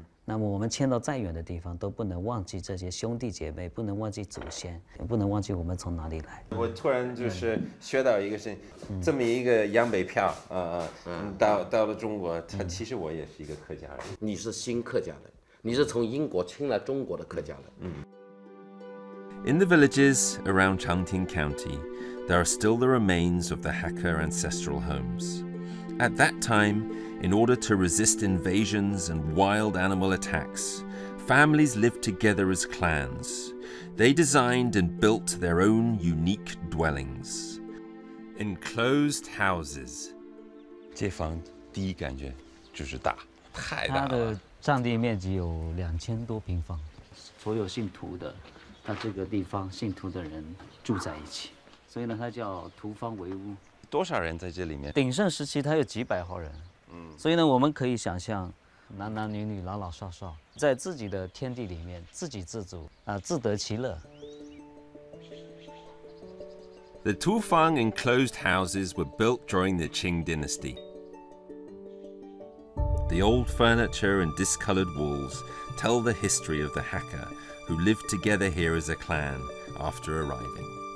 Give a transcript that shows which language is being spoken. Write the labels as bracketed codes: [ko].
[zh] 那么我们迁到再远的地方，都不能忘记这些兄弟姐妹，不能忘记祖先，也不能忘记我们从哪里来。我突然就是学到一个事情，这么一个洋北票到了中国，其实我也是一个客家人。你是新客家人，你是从英国迁来中国的客家人。 [en] In the villages around Changting County, there are still the remains of the Hakka ancestral homes. At that time, in order to resist invasions and wild animal attacks, families lived together as clans. They designed and built their own unique dwellings. Enclosed houses. [zh] 这房第一感觉就是大，太大它的了。占地面积有2000多平方，所有姓涂的，那这个地方姓涂的人住在一起，所以呢，它叫涂坊为屋。多少人在这里面？鼎盛时期，它有几百号人，所以呢，我们可以想象，男男女女、老老少少，在自己的天地里面自给自足自得其乐。 [en] The Tufang enclosed houses were built during the Qing dynasty. The old furniture and discolored walls tell the history of the Hakka who lived together here as a clan after arriving.